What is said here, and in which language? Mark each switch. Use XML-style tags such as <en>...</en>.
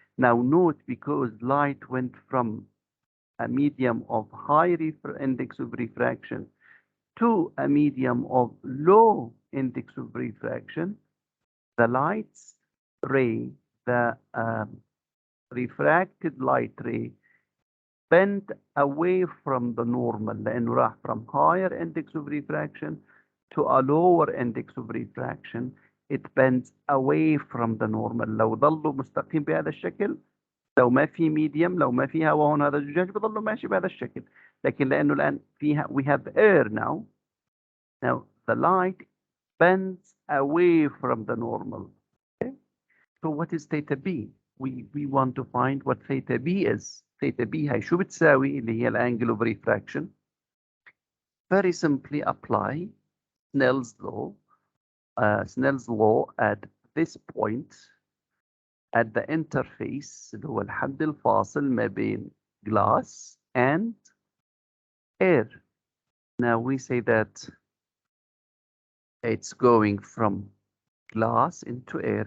<en>Now note, because light went from a medium of high index of refraction to a medium of low index of refraction, the light's ray, the refracted light ray, bent away from the normal,</en> <ar>لأنه راح</ar> <en>from higher index of refraction to a lower index of refraction. It bends away from the normal.</en> <ar>لو ظلوا مستقيم بهذا الشكل، لو ما في medium، لو ما في هواء هون هذا الزجاج بظلوا ماشي بهذا الشكل. لكن لأنه الآن فيها</ar> <en>we have air now. Now the light bends away from the normal. Okay? So what is theta B? We want to find what theta B is.</en> <ar>Theta B هي شو بتساوي اللي هي الانجل</ar> <en>of refraction. Very simply apply Snell's law. Snell's law at this point at the interface</en> <ar>اللي هو الحد الفاصل ما بين</ar> <en>glass and air. Now we say that it's going from glass into air.</en>